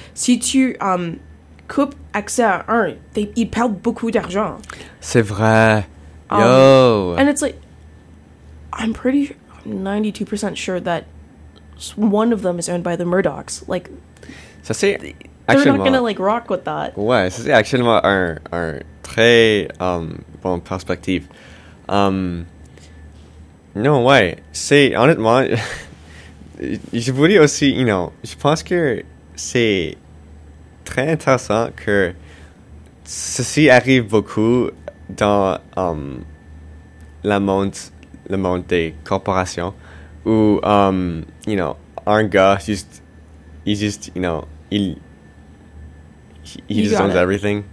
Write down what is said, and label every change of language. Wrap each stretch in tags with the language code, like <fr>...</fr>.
<fr>Si tu coupe accès à un, ils perdent beaucoup d'argent. C'est vrai. Yo.</fr> <en>And it's like, I'm pretty 92% sure that one of them is owned by the Murdochs. Like,</en> <fr>ça c'est.</fr> <en>They're not gonna like rock with that.</en> <fr>Ouais, ça c'est actuellement un très bon perspective. Non, ouais. C'est honnêtement, je voulais aussi,</fr> <en>you know,</en> <fr>je pense que c'est très intéressant que ceci arrive beaucoup dans le monde des corporations où you know un gars juste</fr> <en>you know he just owns everything.</en>